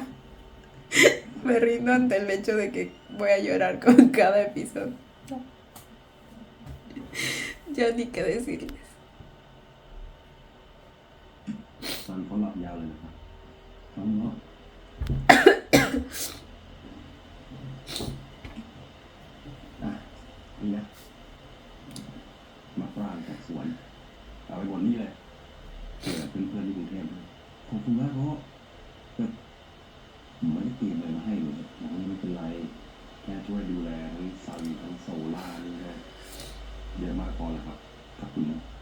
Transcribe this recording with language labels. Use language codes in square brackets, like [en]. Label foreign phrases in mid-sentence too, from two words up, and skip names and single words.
[es] Me rindo ante el hecho de que voy a llorar con cada episodio. Ya ni qué decirles. [th] ซันเขาหลับยาวเลยนะครับเขาเนาะนี่นะมาปรางจากสวนเอาไปบนนี้เลยเผื่อเพื่อนๆที่กรุงเทพด้วยขอบคุณมากเพราะแบบผมไม่ได้เตรียมอะไรมาให้เลยนะไม่เป็นไรแค่ช่วยดูแลทั้งซันทั้งโซล่านี่ก็เยอะมากพอแล้วครับขอบคุณนะ